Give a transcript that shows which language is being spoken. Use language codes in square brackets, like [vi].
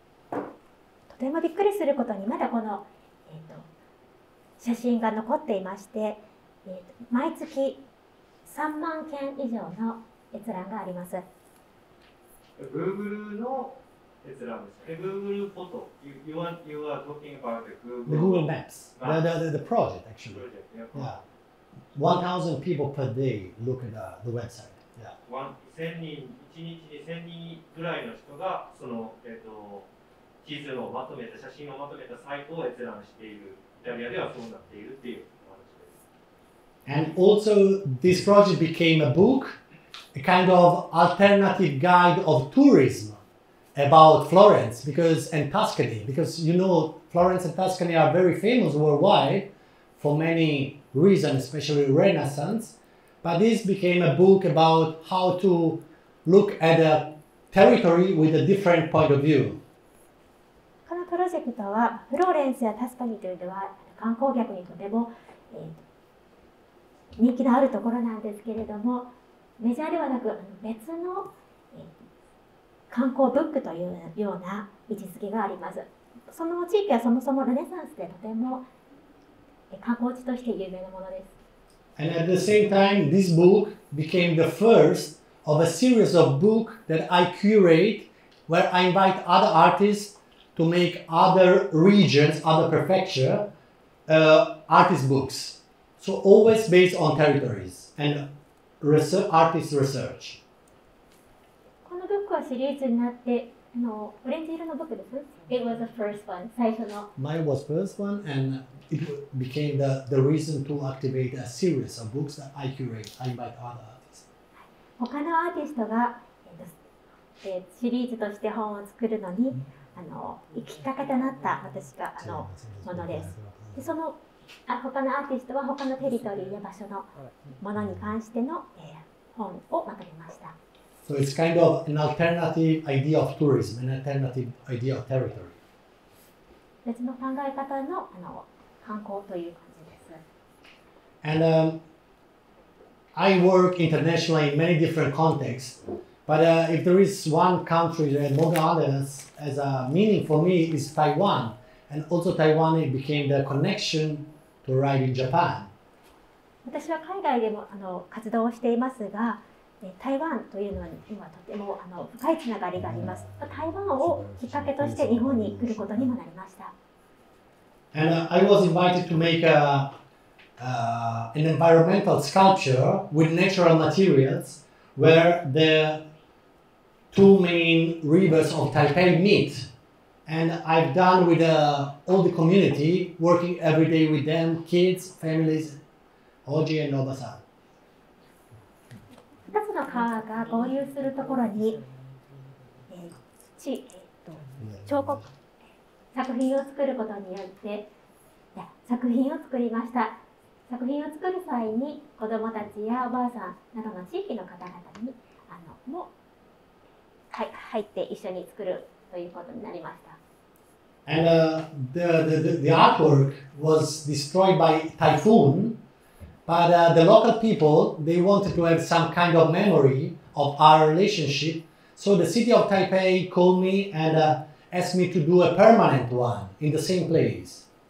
[ja] とてもびっくりすることにまだこの、写真が残っていまして、毎月3万件以上の閲覧があります。 Google の閲覧です。 Google フォト。 [en] You are talking about the Google Maps. The project actually. Yeah. 1,000 people per day look at the website. Yeah. [ja] 1000人、1日に1000人ぐらいの人がその、地図をまとめた写真をまとめたサイトを閲覧している。イタリアではそうなっているっていうお話です。 [en] And also this project became a book, a kind of alternative guide of tourism about Florence and Tuscany, because you know Florence and Tuscany are very famous worldwide for many reasons, especially Renaissance. But this became a book about how to look at a territory with a different point of view. [ja] このプロジェクトはフローレンスやタスカニというのは観光客にとても、人気のあるところなんですけれども、メジャーではなく別の、観光ブックというような位置づけがあります。その地域はそもそもルネサンスでとても観光地として有名なものです。 [en] And at the same time, this book became the first of a series of books that I curate, where I invite other artists to make other regions, other prefecture, artist books. So always based on territories and artist research. [ja] このブックはシリーズになって、オレンジ色のブックです。 [en] It was the first one. [ja] 最初の。 [en] Mine was first one, and it became the reason to activate a series of books that I curate. I invite other artists. [ja] 他のアーティストが、シリーズとして本を作るのにきっかけとなった私がものです。でその他のアーティストは他のテリトリーや場所のものに関しての、本をまとめました。 [en] So it's kind of an alternative idea of tourism, an alternative idea of territory. [ja] 別の考え方の観光という感じです。 [en] And I work internationally in many different contexts, but if there is one country that more than others has a meaning for me is Taiwan, and also Taiwan became the connection to arrive in Japan. [ja] 私は海外でも活動をしていますが、台湾というのにはとても深いつながりがあります。台湾をきっかけとして日本に来ることにもなりました。 [en] And I was invited to make an environmental sculpture with natural materials where the two main rivers of Taipei meet. And I've done with all the community, working every day with them, kids, families, Oji and Oba-san. [ja] 2つの川が合流するところに、彫刻作品を作ることによって作品を作りました。作品を作る際に子どもたちやおばあさんなどの地域の方々にも入って一緒に作るということになりました。 [en] And the artwork was destroyed by typhoon, but the local people, they wanted to have some kind of memory of our relationship. So the city of Taipei called me and asked me to do a permanent one in the same place.